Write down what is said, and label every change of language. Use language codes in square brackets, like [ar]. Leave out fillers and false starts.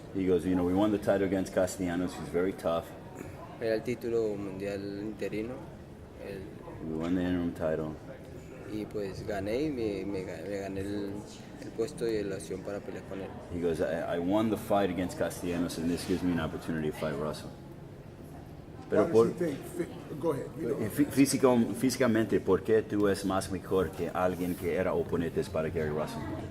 [en] He goes, you know, we won the title against Castellanos. He's very tough. [es] Era el título mundial interino. [en] We won the interim title. [es] Y pues gané y me gané el puesto y la opción para pelear con él. [en] He goes, I won the fight against Castellanos, and this gives me an opportunity to fight Russell. [es] Pero [en] Why does he think? Go ahead. You know. [es] Físicamente, ¿por qué tú es más mejor que alguien que era oponentes para Gary Russell?